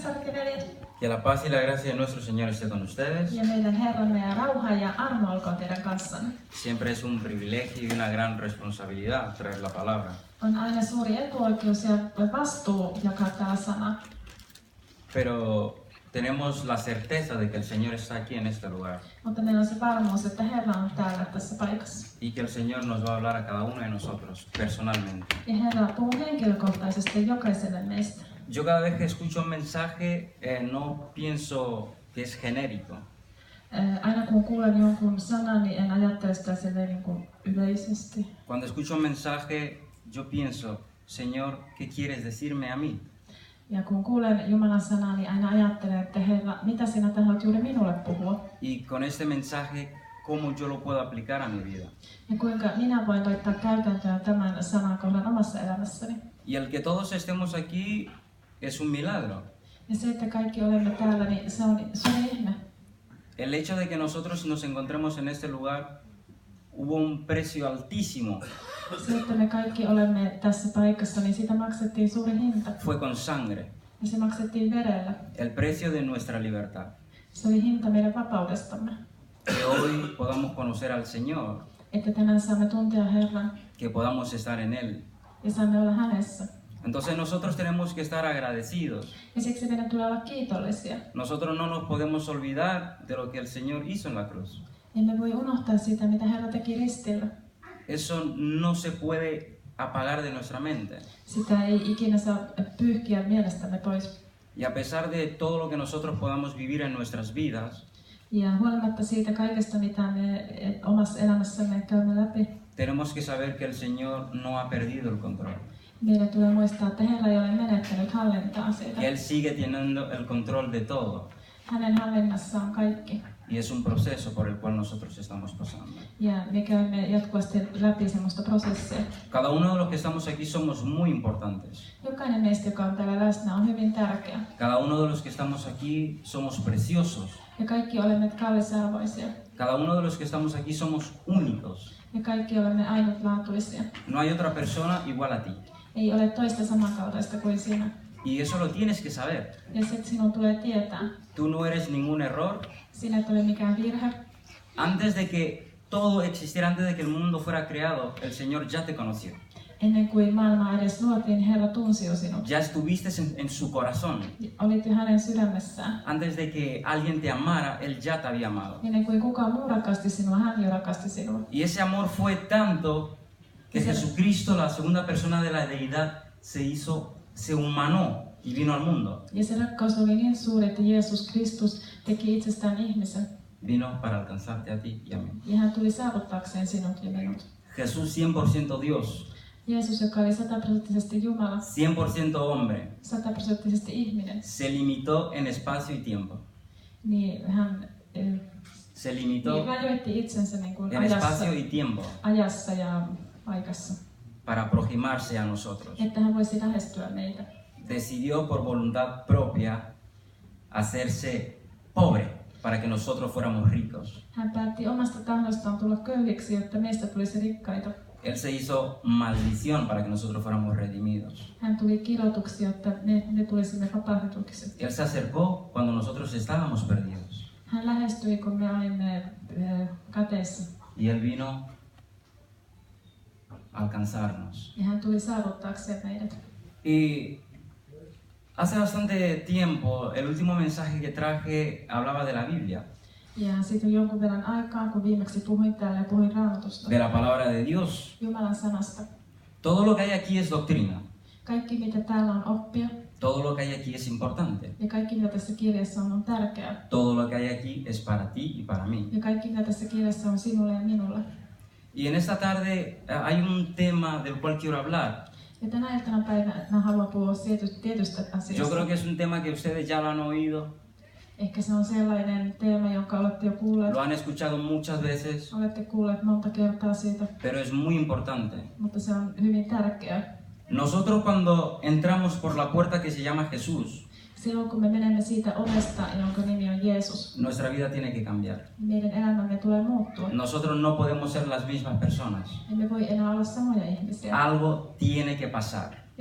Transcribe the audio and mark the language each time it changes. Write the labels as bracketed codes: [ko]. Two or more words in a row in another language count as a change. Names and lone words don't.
[fi] kaikki veljet. [es] Que la paz y la gracia de nuestro Señor esté con ustedes. [fi] Ja meidän Herramme ja rauha ja armo olkoon teidän kanssanne. [es] Siempre es un privilegio y una gran responsabilidad traer la palabra. [fi] On aina suuri etuoikeus ja vastuu jakaa täällä sanaa. [es] Pero tenemos la certeza de que el Señor está aquí en este lugar. [fi] Mutta meillä on se varmuus, että Herra on täällä tässä paikassa. [es] Y que el Señor nos va a hablar a cada uno de nosotros personalmente. [fi] Ja Herra puhuu henkilökohtaisesti jokaiselle meistä. [es] Yo cada vez que escucho un mensaje no pienso que es genérico. [fi] Aina kun kuulen jonkun sanan, niin en ajattele sitä niin kuin yleisesti. [es] Cuando escucho un mensaje, yo pienso, Señor, ¿qué quieres decirme a mí? [fi] Ja kun kuulen Jumalan sanaa, niin aina ajattelen, että Herra, mitä sinä tahdot juuri minulle puhua? [es] Y con este mensaje, ¿cómo yo lo puedo aplicar a mi vida? [fi] Ja kuinka minä voin laittaa käytäntöön tämän sanakohdan omassa elämässäni? [es] Y el que todos estemos aquí es un milagro. [fi] Ja se, että kaikki olemme täällä, niin se on ihme. [es] El hecho de que nosotros nos encontremos en este lugar, hubo un precio altísimo. [fi] Se, että me kaikki olemme tässä paikassa, niin siitä maksettiin suuri hinta. [es] Fue con sangre. [fi] Ja se maksettiin verellä. [es] El precio de nuestra libertad. [fi] Se oli hinta meidän vapaudestamme. [es] Que hoy podamos conocer al Señor. [fi] Että tänään saamme tuntea Herran [es] Que podamos estar en Él. [fi] ja saamme olla hänessä. [es] Entonces nosotros tenemos que estar agradecidos. [fi] Ja siksi meidän tulee olla kiitollisia. [es] Nosotros no nos podemos olvidar de lo que el Señor hizo en la cruz. [fi] Emme voi unohtaa sitä, mitä Herra teki ristillä. [es] Eso no se puede apagar de nuestra mente. [fi] Sitä ei ikinä saa pyyhkiä mielestämme pois. [es] Y a pesar de todo lo que nosotros podamos vivir en nuestras vidas, [fi] Ja huolimatta siitä kaikesta, mitä me omassa elämässämme käymme läpi, [es] tenemos que saber que el Señor no ha perdido el control. [fi] meidän tulee muistaa, että Herra ei ole menettänyt hallintaa siitä. [es] Que Él sigue teniendo el control de todo. [fi] Hänen hallinnassaan on kaikki. [es] Y es un proceso por el cual nosotros estamos pasando. [fi] Ja me käymme jatkuvasti läpi semmoista prosessia. [es] Cada uno de los que estamos aquí somos muy importantes. [fi] Jokainen meistä, joka on täällä läsnä, on hyvin tärkeä. [es] Cada uno de los que estamos aquí somos preciosos. [fi] Ja kaikki olemme kallisarvoisia. [es] Cada uno de los que estamos aquí somos únicos. [fi] Ja kaikki olemme ainutlaatuisia. [es] No hay otra persona igual a ti. [fi] Ei ole toista samankaltaista kuin sinä. [es] Y eso lo tienes que saber. [fi] Ja se sinun tulee tietää. [es] Tú no eres ningún error. [fi] Sinä et ole mikään virhe. [es] Antes de que todo existiera, antes de que el mundo fuera creado, el Señor ya te conoció. [fi] Ennen kuin maailma edes luotiin, Herra tunsi jo sinut. [es] Ya estuviste en su corazón. [fi] Olit jo hänen sydämessään. [es] Antes de que alguien te amara, Él ya te había amado. [fi] Ennen kuin kukaan muu rakasti sinua, hän jo rakasti sinua. [es] Y ese amor fue tanto que Jesucristo, la segunda persona de la deidad, se humanó y vino al mundo. [fi] Ja se rakkaus oli niin suuri, että Jeesus Kristus teki itsestään ihmisen. [es] Vino para alcanzarte a ti y a mí. [fi] Ja hän tuli saavuttaakseen sinut ja minut. [es] Jesús 100% Dios, [fi] Jeesus, joka oli 100% Jumala, [es] 100% hombre, [fi] 100% ihminen, [es] se limitó en espacio y tiempo. [fi] niin hän [es] Se limitó [fi] rajoitti itsensä niin kuin [es] en espacio y tiempo [fi] ajassa ja paikassa, [es] para aproximarse a nosotros. [fi] että hän voisi lähestyä meitä. [es] Decidió por voluntad propia hacerse pobre para que nosotros fuéramos ricos. [fi] Hän päätti omasta tahdostaan tulla köyhiksi, jotta meistä tulisi rikkaita. [es] Él se hizo maldición para que nosotros fuéramos redimidos. [fi] Hän tuli kirotuksi, jotta me tulisimme vapautetuksi. [es] Él se acercó cuando nosotros estábamos perdidos. [fi] Hän lähestyi, kun me olimme kateissa. [es] Y Él vino a alcanzarnos. [fi] Ja hän tuli saavuttaakseen meidät. [es] Y hace bastante tiempo, el último mensaje que traje hablaba de la Biblia, [fi] Ja sitten jonkun verran aikaa, kun viimeksi puhuin täällä ja puhuin Raamatusta, [es] de la palabra de Dios. [fi] Jumalan sanasta. [es] Todo lo que hay aquí es doctrina. [fi] Kaikki, mitä täällä on oppia, [es] Todo lo que hay aquí es importante. [fi] ja kaikki, mitä tässä kirjassa on tärkeää. [es] Todo lo que hay aquí es para ti y para mí. [fi] Ja kaikki, mitä tässä kirjassa on sinulle ja minulle. [es] Y en esta tarde hay un tema del cual quiero hablar. [fi] Ja tänä iltana päivänä haluan puhua tietystä [es] Yo [fi] asiasta. [es] creo que es un tema que ustedes ya lo han oído, [fi] Ehkä se on sellainen teema, jonka olette jo kuulleet. [es] lo han escuchado muchas veces, [fi] Olette kuulleet monta kertaa siitä, [es] pero es muy importante. [fi] mutta se on hyvin tärkeää. [es] Nosotros cuando entramos por la puerta que se llama Jesús, [fi] Silloin kun me menemme siitä ovesta, jonka nimi on Jeesus, [es] nuestra vida tiene que cambiar. [fi] meidän elämämme tulee muuttua. [es] Nosotros no podemos ser las mismas personas. [fi] Emme voi enää olla samoja ihmisiä. [es] Algo tiene que pasar.